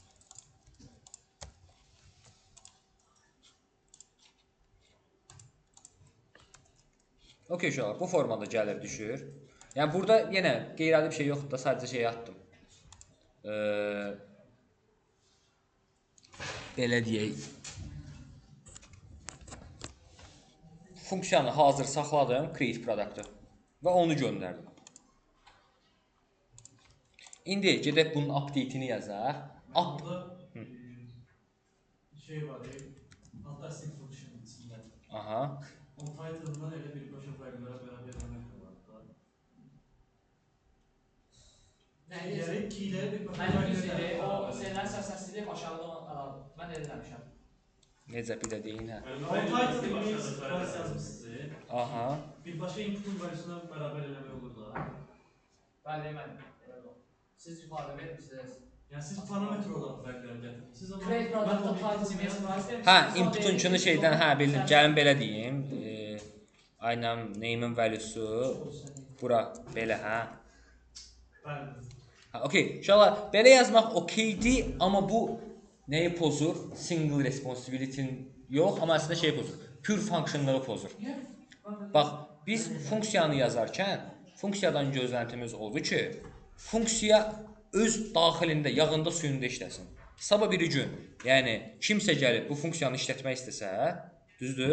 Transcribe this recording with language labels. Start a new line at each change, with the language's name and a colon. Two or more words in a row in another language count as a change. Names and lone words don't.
Azerbaijani: Ok uşaqlar, bu formada gəlir düşür. Yəni burada yenə qeyri-adi bir şey yoxdur da, sadəcə şey atdım. Belə deyək. funksiyanı hazır saxladım,
English: create product-ı
Azerbaijani: və onu göndərdim. İndi gedək bunun update-ini yazaq. Burada şey var,
English: attaching function
Azerbaijani: içində. Aha. O title'dan elə birbaşa fərqlərə bərabər eləmək var da. Nəyi? Keyləri birbaşa Mən düz fərqlərə idi, o bərabər. sənlər səsləndirib aşağıdan mən eləmişəm. Necə bir də deyin, hə. O
English: title image class
Azerbaijani: yazmışsınız. Aha. Birbaşa inputun valuesuna bərabər eləmək olur da. Bəli, mən. Siz ifadə vermişsiniz. Yəni siz parametr olaraq fərqləri gətirirsiniz.
English: Create product title image price.
Azerbaijani: Hə, inputun şeydən, hə, bildim. Gəlin belə deyim. Aynen name-in value'su bura belə, hə. Bəli. Ha, okey. İnşallah belə yazmaq okeydir, amma bu nəyi pozur?
English: Single responsibility-nin
Azerbaijani: yox, amma əslində şey pozur.
English: Pure functionlığı
Azerbaijani: pozur. Bax, biz funksiyanı yazarkən funksiyadan gözləntimiz oldu ki, funksiya öz daxilində, yağında, suyunda işləsin. Sabah bir gün, yəni kimsə gəlib bu funksiyanı işlətmək istəsə, düzdür?